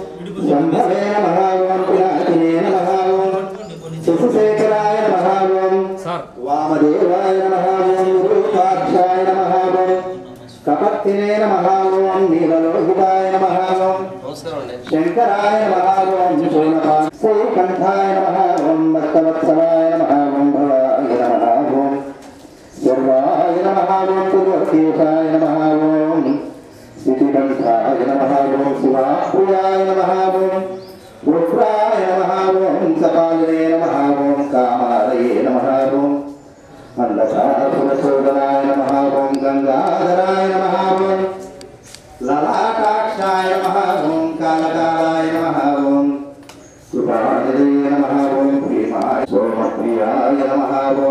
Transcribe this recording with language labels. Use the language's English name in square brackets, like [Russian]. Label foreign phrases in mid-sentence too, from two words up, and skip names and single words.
[Sanskrit] శిశుశేఖరాయ నమః ఓం వామదేవాయ నమః ఓం రూపాక్షాయ నమః ఓం కపర్తినే నమః ఓం నీలలోహితాయ నమః ఓం శంకరాయ నమః ఓం శ్రీకంఠాయ నమః ఓం భక్తవత్సలాయ నమః ఓం భవాయ నమః ఓం సర్వాయ నమః ఓం త్రిలోకేశాయ నమః ఓం శ్రీకంఠాయ నమః ఓం శివాప్రియాయ నమః ఓం रुद्राय नमः ओम कपालिने नमः ओम कामालये नमः ओम अन्धकारसुरशोधनाय नमः ओम गंगाधराय नमः ओम ललाटाक्षाय नमः ओम कालकालाय नमः ओम कृपानिधे नमः ओम प्रेमाय सोमप्रियाय नमः ओम